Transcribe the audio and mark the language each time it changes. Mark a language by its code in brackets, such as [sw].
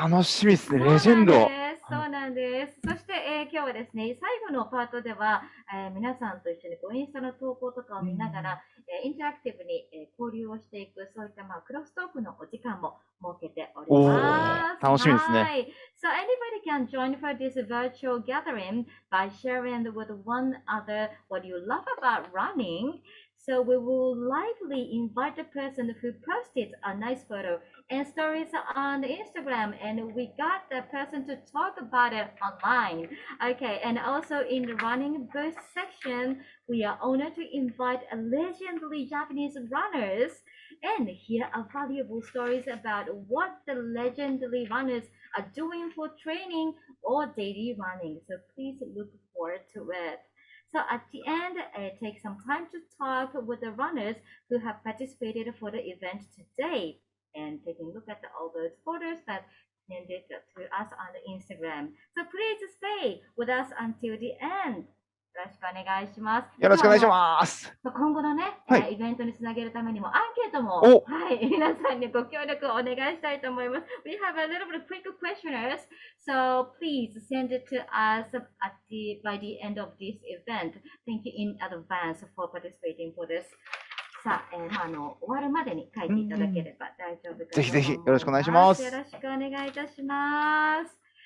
[ja] 楽しみですね、レジェンド。そうなんです。そして、今日はですね、最後のパートでは、皆さんと一緒にインスタの投稿とかを見ながら、インタラクティブに、交流をしていく、そういったクロストークのお時間も設けております。楽しみですね。 [en] So anybody can join for this virtual gathering by sharing with one another what you love about running. So we will likely invite the person who posted a nice photo and stories on Instagram, and we got the person to talk about it online. Okay, and also in the running booth section, we are honored to invite legendary Japanese runners and hear valuable stories about what the legendary runners are doing for training or daily running. So please look forward to it. So at the end, take some time to talk with the runners who have participated for the event today and taking a look at all those photos that sent it to us on the Instagram. So please stay with us until the end. [ja] よろしくお願いします。よろしくお願いします。今後のね、イベントにつなげるためにもアンケートも、皆さんにご協力をお願いしたいと思います。 [en] We have a little bit of quick questionnaires, so please send it to us by the end of this event. Thank you in advance for participating for this. [ja] さあ、終わるまでに書いていただければ大丈夫かと思います。ぜひぜひよろしくお願いします。よろしくお願いいたします。